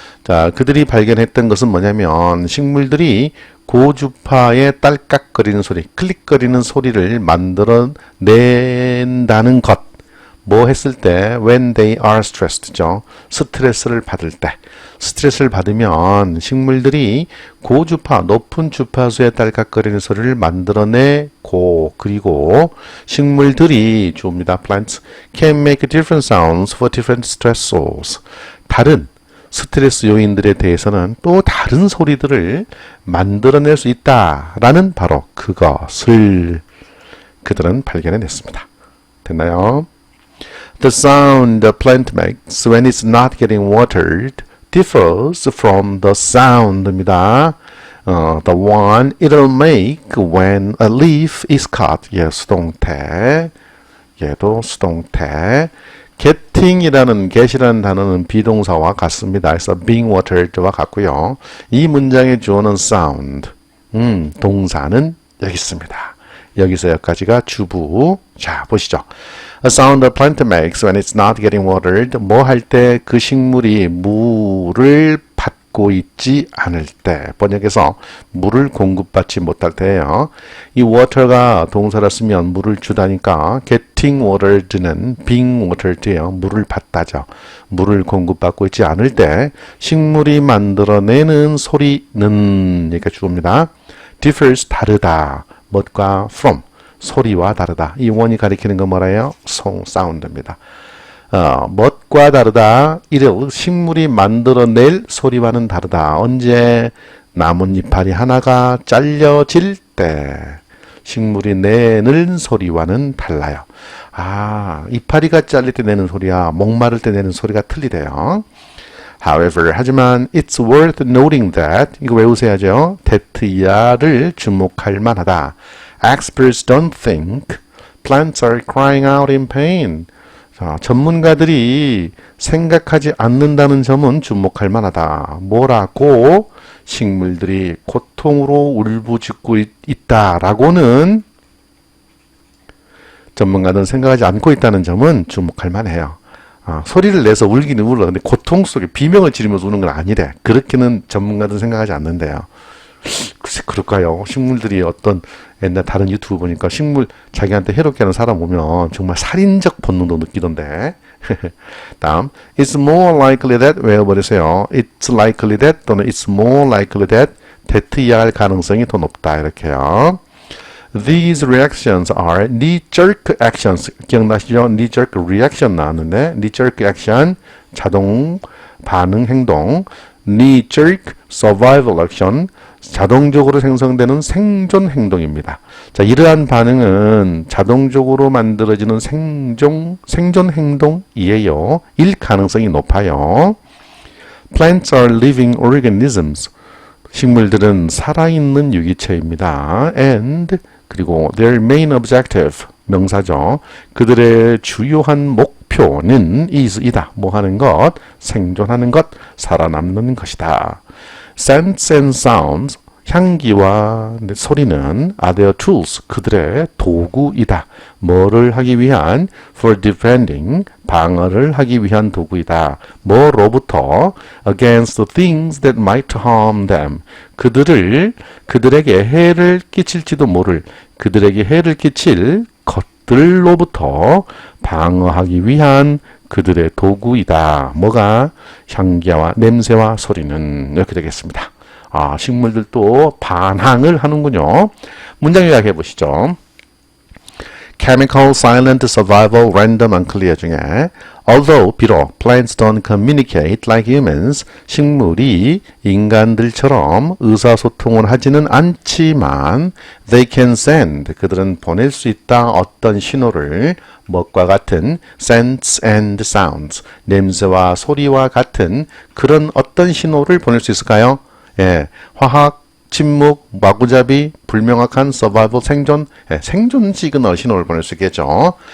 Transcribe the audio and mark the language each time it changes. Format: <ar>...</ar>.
<ko>자, 그들이 발견했던 것은 뭐냐면 식물들이 고주파의 딸깍거리는 소리, 클릭거리는 소리를 만들어낸다는 것. 뭐 했을 때</ko> <en>when they are stressed</en> <ko>죠. 스트레스를 받을 때. 스트레스를 받으면 식물들이 고주파, 높은 주파수의 딸깍거리는 소리를 만들어내고 그리고 식물들이 주입니다.</ko> <en>Plants can make different sounds for different stressors.</en> <ko>다른 스트레스 요인들에 대해서는 또 다른 소리들을 만들어낼 수 있다라는 바로 그것을 그들은 발견해냈습니다. 됐나요?</ko> <en>The sound a plant makes when it's not getting watered differs from the sound입니다. The one it'll make when a leaf is cut.</en> <ko>예, 수동태. 얘도 수동태. getting이라는 get이라는 단어는 비동사와 같습니다. 그래서</ko> <en>being watered</en> <ko>와 같고요. 이 문장의 주어는 sound. 동사는 여기 있습니다. 여기서 여기까지가 주부. 자, 보시죠.</ko> <en>A sound a plant makes when it's not getting watered.</en> <ko>뭐 할 때 그 식물이 물을 받고 있지 않을 때. 번역해서 물을 공급받지 못할 때예요. 이 water가 동사라 쓰면 물을 주다니까 getting watered는 being watered예요. 물을 받다죠. 물을 공급받고 있지 않을 때 식물이 만들어내는 소리는 이렇게 주어입니다. differs 다르다. 뭐가 from 소리와 다르다. 이 원이 가리키는 건 뭐라요? 사운드입니다. 멋과 다르다. 이를 식물이 만들어낼 소리와는 다르다. 언제 나뭇잎알이 하나가 잘려질 때 식물이 내는 소리와는 달라요. 아, 이파리가 잘릴 때 내는 소리야 목마를 때 내는 소리가 틀리대요.</ko> <en>However,</en> <ko>하지만</ko> <en>it's worth noting that</en> <ko>이거 외우셔야죠. that 이하를 주목할 만하다.</ko> <en>Experts don't think plants are crying out in pain.</en> <ko>자, 전문가들이 생각하지 않는다는 점은 주목할 만하다. 뭐라고? 식물들이 고통으로 울부짖고 있다라고는 전문가들은 생각하지 않고 있다는 점은 주목할 만해요. 소리를 내서 울기는 울어. 근데 고통 속에 비명을 지르면서 우는 건 아니래. 그렇게는 전문가들은 생각하지 않는데요. 글쎄 그럴까요? 식물들이 어떤 옛날 다른 유튜브 보니까 식물 자기한테 해롭게 하는 사람 보면 정말 살인적 본능도 느끼던데. 다음</ko> <en>It's more likely that</en> <ko>외워버리세요. It's likely that 또는 It's more likely that 이해할 가능성이 더 높다 이렇게요.</ko> <en>These reactions are knee-jerk actions.</en> <ko>기억나시죠? knee-jerk reaction 나왔는데 knee-jerk action 자동 반응 행동</ko> <en>knee-jerk survival action</en> <ko>자동적으로 생성되는 생존 행동입니다. 자, 이러한 반응은 자동적으로 만들어지는 생존 행동이에요. 일 가능성이 높아요.</ko> <en>Plants are living organisms.</en> <ko>식물들은 살아있는 유기체입니다.</ko> <en>And</en> <ko>그리고</ko> <en>their main objective</en> <ko>명사죠. 그들의 주요한 목표는 이다. 뭐 하는 것? 생존하는 것, 살아남는 것이다.</ko> <en>Scents and sounds</en> <ko>향기와 소리는</ko> <en>are their tools.</en> <ko>그들의 도구이다. 뭐를 하기 위한?</ko> <en>for defending.</en> <ko>방어를 하기 위한 도구이다. 뭐로부터?</ko> <en>against the things that might harm them.</en> <ko>그들에게 해를 끼칠지도 모를, 그들에게 해를 끼칠 것들로부터 방어하기 위한 그들의 도구이다. 뭐가? 향기와 냄새와 소리는. 이렇게 되겠습니다. 식물들도 반항을 하는군요. 문장 요약해 보시죠.</ko> <en>Chemical, silent, survival, random, unclear 중에 although, 비록 plants don't communicate like humans,</en> <ko>식물이 인간들처럼 의사소통을 하지는 않지만</ko> <en>they can send,</en> <ko>그들은 보낼 수 있다. 어떤 신호를 뭐과 같은</ko> <en>scents and sounds,</en> <ko>냄새와 소리와 같은 그런 어떤 신호를 보낼 수 있을까요? 예, 화학, 침묵, 마구잡이, 불명확한 서바이벌 생존, 생존 시그널 신호를 보낼 수 있겠죠.</ko>